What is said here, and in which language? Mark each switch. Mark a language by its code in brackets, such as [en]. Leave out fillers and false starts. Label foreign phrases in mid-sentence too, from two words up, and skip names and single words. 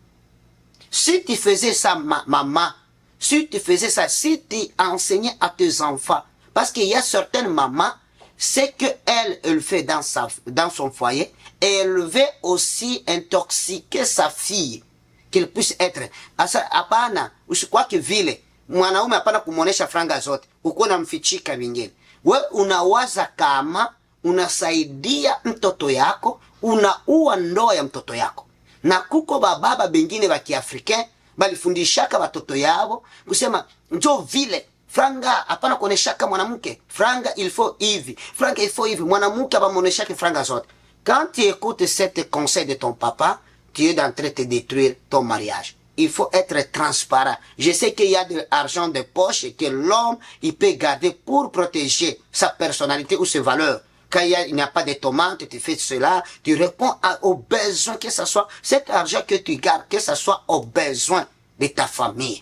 [fr] Si tu faisais ça, maman, si tu faisais ça, si tu enseignais à tes enfants, parce qu'il y a certaines mamans, c'est qu'elle fait dans son foyer, et elle veut aussi intoxiquer sa fille, qu'elle puisse être. [sw] Hapana, usikuwa vile. Mwanaume hapana kumuonesha franga zote, uko namfichika vingine. We unawaza kama unasaidia mtoto yako, unaua ndoa ya mtoto yako. Na kuko bababa bengine ba Kiafrika balifundishaka watoto yao kusema njo vile franga hapana kuoneshaka mwanamke, franga [fr] il faut [sw] hivi, franga [fr] il faut [sw] hivi, mwanamke abamoneshaka franga zote. [fr] Quand tu écoutes cet conseil de ton papa, tu es en train de te détruire ton mariage. Il faut être transparent. Je sais qu'il y a de l'argent de poche et que l'homme, il peut garder pour protéger sa personnalité ou ses valeurs. Quand il n'y a pas de tomates, tu fais cela, tu réponds aux besoins, que ce soit cet argent que tu gardes, que ce soit aux besoins de ta famille.